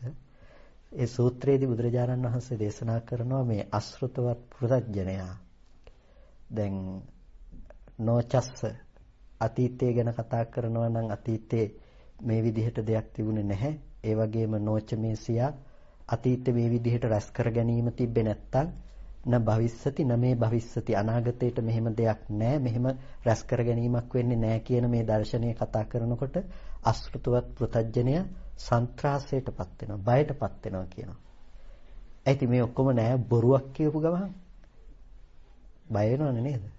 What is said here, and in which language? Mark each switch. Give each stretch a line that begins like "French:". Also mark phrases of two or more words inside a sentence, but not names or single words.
Sinhala: ඒ සූත්‍රයේදී බුදුරජාණන් වහන්සේ දේශනා කරනවා මේ අශෘතවත් පෘථග්ජනයා. දැන් නොචස්ස අතීතය ගැන කතා කරනවා නම් අතීතේ මේ විදිහට දෙයක් තිබුණේ නැහැ. ඒ වගේම නෝචමේසියා අතීතේ මේ විදිහට රැස් කර ගැනීම තිබ්බේ නැත්තම්
Pali: න භවිස්සති න මේ භවිස්සති
Sinhala: අනාගතයට මෙහෙම දෙයක් නැහැ. මෙහෙම රැස් කර ගැනීමක් වෙන්නේ නැහැ කියන මේ දර්ශනය කතා කරනකොට අශෘතවත් පෘථග්ජනයා සන්ත්‍රාසයටපත් වෙනවා, බයටපත් වෙනවා කියනවා. ඇයි මේ ඔක්කොම නැහැ බොරුවක් කියපු ගමන් බය වෙනවනේ නේද?